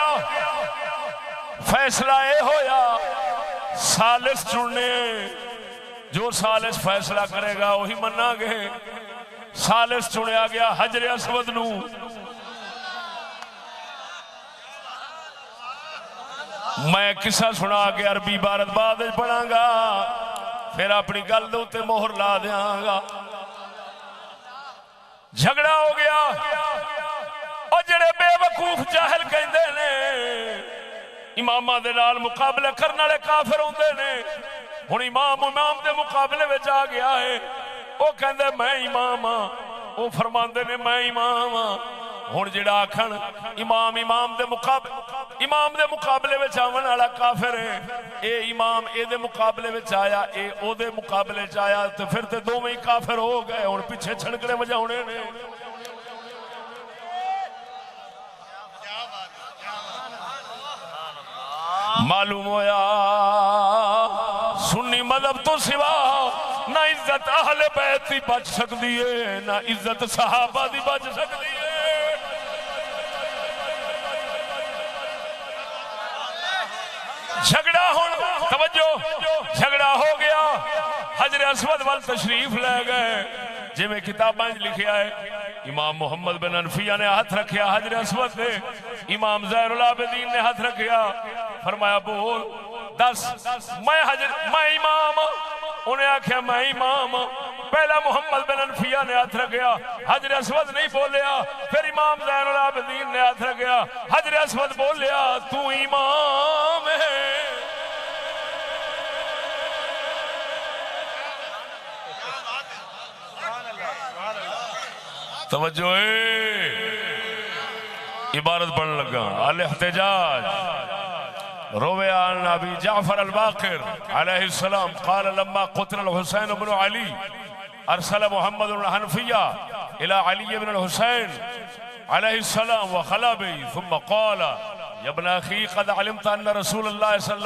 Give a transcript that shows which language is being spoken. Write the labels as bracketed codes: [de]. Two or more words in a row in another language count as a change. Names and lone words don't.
[pa] فیصلہ اے ہویا ثالث چننے، جو ثالث فیصلہ کرے گا وہی منا گے. ثالث چنیا گیا حجر اسود نو. میں قصہ سنا کے عربی عبارت بعد پڑھاں گا، پھر اپنی گل دے اوتے مہر لا دیاں گا. جھگڑا ہو گیا اور جڑے بے وقوف جاہل کہندے نے اماماں دے نال مقابلے کرن والے کافر ہوندے نے. ہن امام دے مقابلے وچ آ گیا ہے، وہ کہندے میں امام ہاں، وہ فرماندے نے میں امام ہاں. ہن جڑا آکھن امام دے مقابلے وچ آون والا کافر ہے، اے امام اے دے مقابلے وچ آیا، اے او دے مقابلے وچ آیا، تے پھر تے دوویں کافر ہو گئے. ہن پیچھے چھڑکڑے وجاونے نے. معلوم ہویا سنی مذہب تو سوا نہ عزت اہل بیت دی بچ سکتی ہے، نہ عزت صحابہ دی بچ سکتی ہے. جھگڑا توجہ جھگڑا ہو گیا. حجر اسود وال تشریف لے گئے، جی میں کتاباں لکھیا ہے امام محمد بن انفیہ نے ہاتھ رکھیا حجر اسود نے، امام زہر العابدین نے ہاتھ رکھیا. فرمایا بول دس میں امام. انہیں آکھیا میں امام. پہلا محمد بن انفیہ نے ہاتھ رکھیا، حجر اسود نہیں بولیا. پھر امام زین العابدین نے ہاتھ رکھیا، حجر اسود بولیا تو امام ہے. توجہ عبارت پڑھنے لگا. [ar] الاحتجاج روي عن ابي جعفر الباقر عليه السلام قال لما قتل الحسين بن علي ارسل محمد بن حنفية الى علي بن الحسين عليه السلام وخلا به ثم قال يا ابن اخي قد علمت ان رسول الله صلى